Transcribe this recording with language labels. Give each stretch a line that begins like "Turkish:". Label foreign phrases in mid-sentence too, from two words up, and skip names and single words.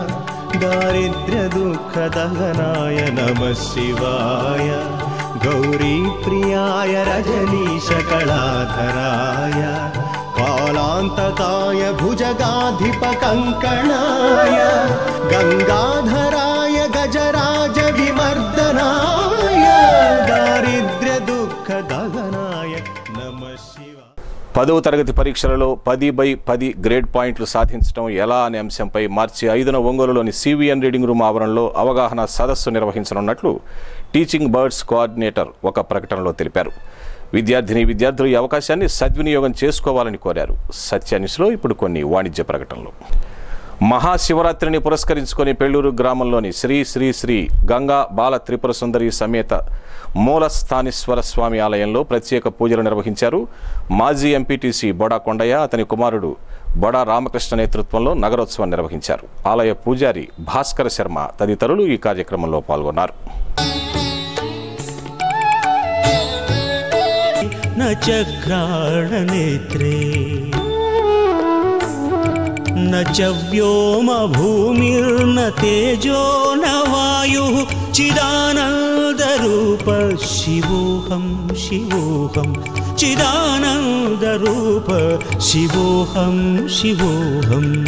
Sanskrit: दारिद्र्यदुःखदहनाय नमः शिवाय गौरीप्रियाय रजनीशकलाधराय कालान्तकाय भुजगाधिपकङ्कणाय गङ्गाधराय गजराज विमर्दनाय दारिद्र्यदुःखदहनाय नमः शिवाय.
Telugu: 10వ తరగతి పరీక్షలలో 10/10
English: grade points
Telugu: సాధించడం ఎలా అనే అంశంపై మార్చి 5న ఒంగోలులోని సివిఎన్
English: reading room
Telugu: ఆవరణలో అవగాహన సదస్సు నిర్వహించనున్నట్లు టీచింగ్ బర్డ్స్ కోఆర్డినేటర్ ఒక ప్రకటనలో తెలిపారు. విద్యార్థులు ఈ అవకాశాన్ని సద్వినియోగం చేసుకోవాలని కోరారు. సత్యాన్యూస్లో ఇప్పుడు కొన్ని వాణిజ్య ప్రకటనలు. మహాశివరాత్రిని పురస్కరించుకొని పెళ్లూరు గ్రామంలోని శ్రీ శ్రీ శ్రీ గంగా బాల త్రిపుర సుందరి సమేత మూలస్థానేశ్వర స్వామి ఆలయంలో ప్రత్యేక పూజలు నిర్వహించారు. మాజీ ఎంపీటీసీ బొడా కొండయ్య, అతని కుమారుడు బొడా రామకృష్ణ నేతృత్వంలో నగరోత్సవం నిర్వహించారు. ఆలయ పూజారి భాస్కర శర్మ తదితరులు ఈ కార్యక్రమంలో పాల్గొన్నారు.
Sanskrit: न चक्राणनेत्रे न च व्योम भूमिर्न तेजो न वायुः चिदानन्दरूप शिवोऽहं शिवोऽहं चिदानन्दरूप शिवोऽहं शिवोऽहं